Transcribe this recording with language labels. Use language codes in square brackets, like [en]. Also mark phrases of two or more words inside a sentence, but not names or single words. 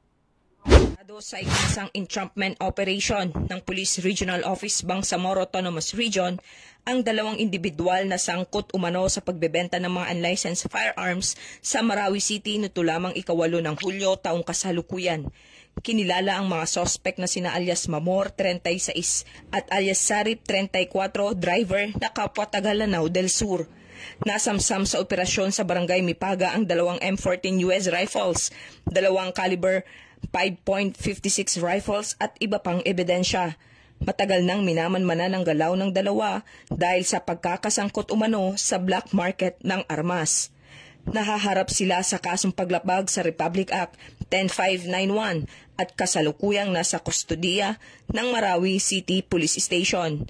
[tl] Sa ikinasang [en] entrapment operation [tl] ng Police Regional Office Bangsamoro Autonomous Region, ang 2 individual na sangkot umano sa pagbebenta ng mga [en] unlicensed firearms [tl] sa Marawi City nito lamang 8 ng Hulyo taong kasalukuyan. Kinilala ang mga sospek na sina alias Mamor, 36 at alias Sarip, 34, driver na kapwa Tagalanao del Sur. Nasamsam sa operasyon sa Barangay Mipaga ang 2 [en] M14 US rifles, [tl] 2 [en] caliber 5.56 rifles [tl] at iba pang ebidensya. Matagal nang minamanmana ng galaw ng 2 dahil sa pagkakasangkot umano sa [en] black market [tl] ng armas. Nahaharap sila sa kasong paglabag sa Republic Act 10591 at kasalukuyang nasa kustodiya ng Marawi City Police Station.